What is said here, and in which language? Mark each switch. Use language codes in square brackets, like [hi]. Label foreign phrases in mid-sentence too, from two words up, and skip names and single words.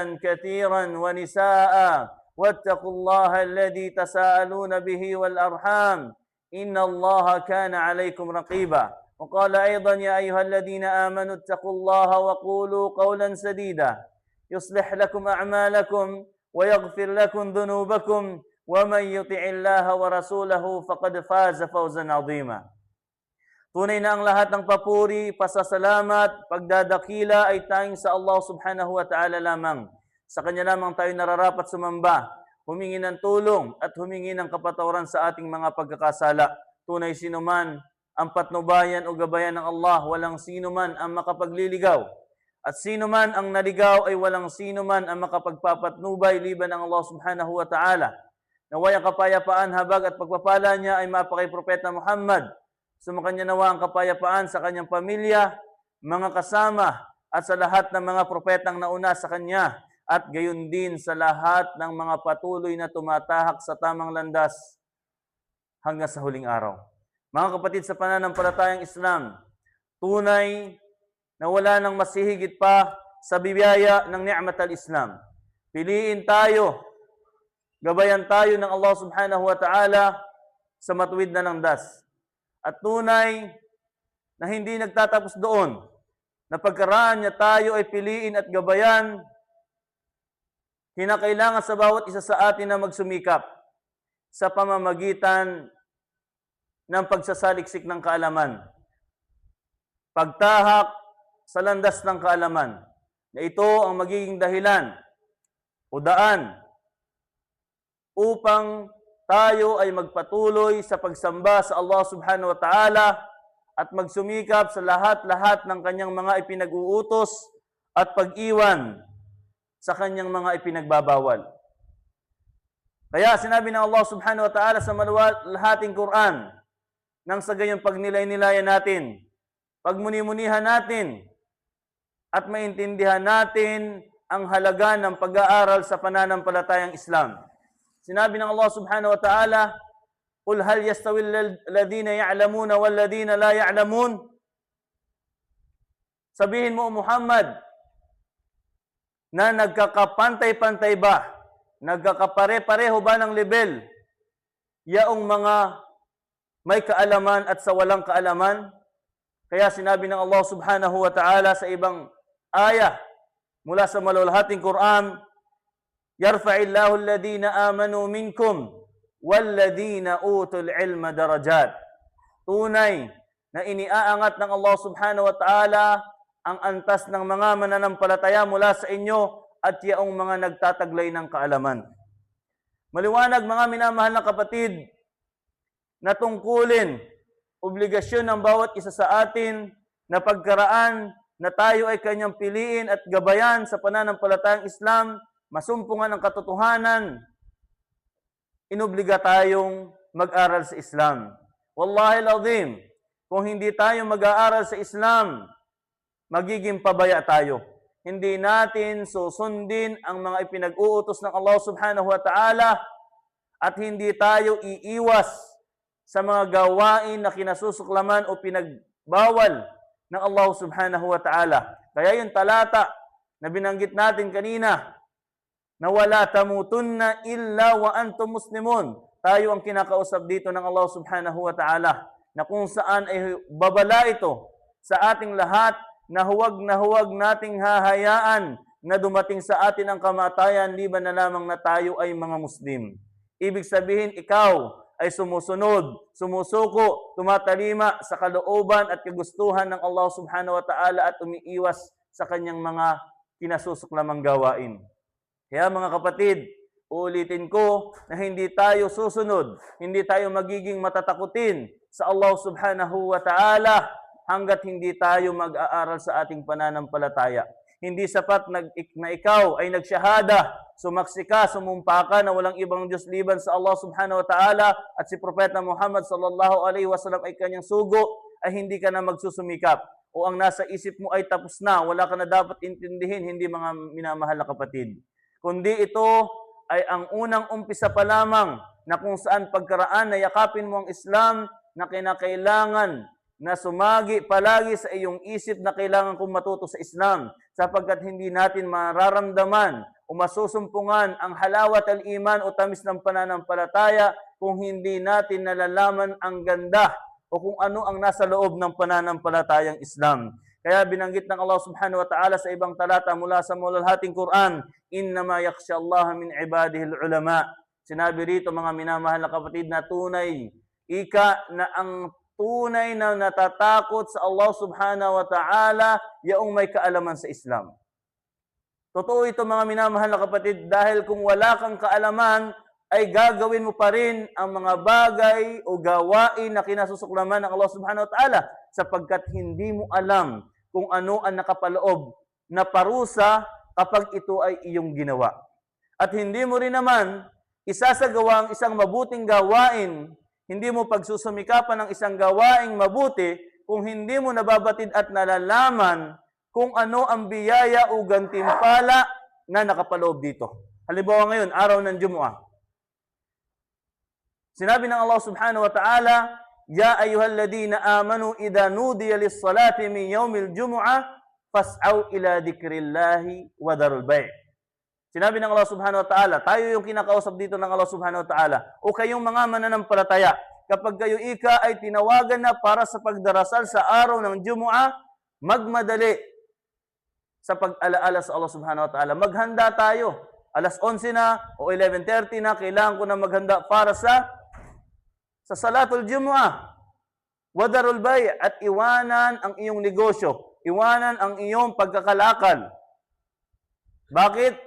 [ar] كثيرا ونساء واتقوا الله الذي تساءلون به والأرحام إن الله كان عليكم رقيبا وقال أيضا يا أيها الذين آمنوا اتقوا الله وقولوا قولا سديدا يصلح لكم أعمالكم ويغفر لكم ذنوبكم ومن يطع الله ورسوله فقد فاز فوزا عظيما. [tl] Tunay na ang lahat ng papuri, pasasalamat, pagdadakila ay tanging sa Allah [ar] سبحانه وتعالى [tl] lamang. Sa Kanya lamang tayo nararapat sumamba, humingi ng tulong at humingi ng kapatawaran sa ating mga pagkakasala. Tunay sinuman ang patnubayan o gabayan ng Allah, walang sino man ang makapagliligaw. At sino man ang naligaw ay walang sino man ang makapagpapatnubay liban ng Allah [ar] سبحانه وتعالى. [tl] Naway ang kapayapaan, habag at pagpapala niya ay mapakay Propeta Muhammad. Sumakanya nawa ang kapayapaan sa kanyang pamilya, mga kasama at sa lahat ng mga propetang nauna sa kanya at gayon din sa lahat ng mga patuloy na tumatahak sa tamang landas hanggang sa huling araw. Mga kapatid sa pananampalatayang Islam, tunay na wala nang masihigit pa sa biyaya ng [ar] نعمة الإسلام. [tl] Piliin tayo, gabayan tayo ng Allah [ar] سبحانه وتعالى [tl] sa matuwid na landas. At tunay na hindi nagtatapos doon, na pagkaraan niya tayo ay piliin at gabayan, kinakailangan sa bawat isa sa atin na magsumikap sa pamamagitan ng pagsasaliksik ng kaalaman. Pagtahak sa landas ng kaalaman, na ito ang magiging dahilan o daan upang tayo ay magpatuloy sa pagsamba sa Allah [ar] سبحانه وتعالى [tl] at magsumikap sa lahat-lahat ng kanyang mga ipinag-uutos at pag-iwan sa kanyang mga ipinagbabawal. Kaya sinabi ng Allah [ar] سبحانه وتعالى [tl] sa maluwalhating Quran, nang sa gayong pagnilay-nilayan natin, pagmuni-munihan natin, at maintindihan natin ang halaga ng pag-aaral sa pananampalatayang Islam. Sinabi ng Allah [ar] سبحانه وتعالى, قُلْ هَلْ يَسْتَوِي الَّذِينَ يَعْلَمُونَ وَالَّذِينَ لَا يَعْلَمُونَ. [tl] Sabihin mo, Muhammad, na nagkakapantay-pantay ba? Nagkakapare-pareho ba ng level? Yaong mga may kaalaman at sa walang kaalaman? Kaya sinabi ng Allah [ar] سبحانه وتعالى [tl] sa ibang ayah mula sa maluwalhating Quran, [ar] يرفع الله الذين آمنوا منكم والذين أوتوا العلم درجات. [tl] Tunay na iniaangat ng Allah [ar] سبحانه وتعالى [tl] ang antas ng mga mananampalataya mula sa inyo at yaong mga nagtataglay ng kaalaman. Maliwanag mga minamahal na kapatid, na tungkulin obligasyon ng bawat isa sa atin na pagkaraan na tayo ay kanyang piliin at gabayan sa pananampalatayang Islam, masumpungan ang katotohanan, inobliga tayong mag-aral sa Islam. [ar] والله العظيم, [tl] kung hindi tayo mag-aaral sa Islam, magiging pabaya tayo. Hindi natin susundin ang mga ipinag-uutos ng Allah [ar] سبحانه وتعالى [tl] at hindi tayo iiwas sa mga gawain na kinasusuklaman o pinagbawal ng Allah [ar] سبحانه وتعالى. [tl] Kaya yung talata na binanggit natin kanina, na [ar] ولا تموتن إلا وأنتم مسلمون. [tl] Tayo ang kinakausap dito ng Allah [ar] سبحانه وتعالى, [tl] na kung saan ay babala ito sa ating lahat, na huwag nating hahayaan na dumating sa atin ang kamatayan liban na lamang na tayo ay mga Muslim. Ibig sabihin, ikaw ay sumusunod, sumusuko, tumatalima sa kalooban at kagustuhan ng Allah [ar] سبحانه وتعالى [tl] at umiiwas sa kanyang mga kinasusuklaman gawain. Kaya mga kapatid, uulitin ko na hindi tayo susunod, hindi tayo magiging matatakutin sa Allah [ar] سبحانه وتعالى [tl] hanggat hindi tayo mag-aaral sa ating pananampalataya. Hindi sapat na ikaw ay nagsyahada, sumaksi ka, sumumpa ka na walang ibang Diyos liban sa Allah [ar] سبحانه وتعالى [tl] at si Propeta Muhammad [ar] صلى الله عليه وسلم [tl] ay kanyang sugo, ay hindi ka na magsusumikap. O ang nasa isip mo ay tapos na, wala ka na dapat intindihin, hindi mga minamahal na kapatid. Kundi ito ay ang unang umpisa pa lamang na kung saan pagkaraan na yakapin mo ang Islam na kinakailangan na sumagi palagi sa iyong isip na kailangan kong matuto sa Islam sapagkat hindi natin mararamdaman o masusumpungan ang [ar] حلاوة الإيمان [tl] o tamis ng pananampalataya kung hindi natin nalalaman ang ganda o kung ano ang nasa loob ng pananampalatayang Islam. Kaya binanggit ng Allah [ar] سبحانه وتعالى [tl] sa ibang talata mula sa malalhating Quran, [ar] إنما يخشى الله من عباده العلماء. [tl] Sinabi rito mga minamahal na kapatid na tunay, na ang tunay na natatakot sa Allah [ar] سبحانه وتعالى [tl] yaong may kaalaman sa Islam. Totoo ito mga minamahal na kapatid dahil kung wala kang kaalaman ay gagawin mo pa rin ang mga bagay o gawain na kinasusuklaman ng Allah [ar] سبحانه وتعالى [tl] sapagkat hindi mo alam kung ano ang nakapaloob na parusa kapag ito ay iyong ginawa. At hindi mo rin naman isasagawa ang isang mabuting gawain, hindi mo pagsusumikapan ng isang gawaing mabuti kung hindi mo nababatid at nalalaman kung ano ang biyaya o gantimpala na nakapaloob dito. Halimbawa ngayon, araw ng Jumu'ah. Sinabi ng Allah [ar] سبحانه وتعالى, يا أيها الذين آمنوا إذا نودي للصلاة من يوم الجمعة فاسعوا إلى ذكر الله وذروا البيع'. [tl] Sinabi ng Allah [ar] سبحانه وتعالى, [tl] tayo yung kinakausap dito ng Allah [ar] سبحانه وتعالى, [tl] o kayong mga mananampalataya, kapag kayo ay tinawagan na para sa pagdarasal sa araw ng Jumu'ah, magmadali sa pag-alaala sa Allah [ar] سبحانه وتعالى. [tl] Maghanda tayo. Alas 11 na o 11:30 na, kailangan ko na maghanda para sa [ar] صلاة الجمعة. وذروا البيع' [tl] at iwanan ang iyong negosyo. Iwanan ang iyong pagkakalakal. Bakit?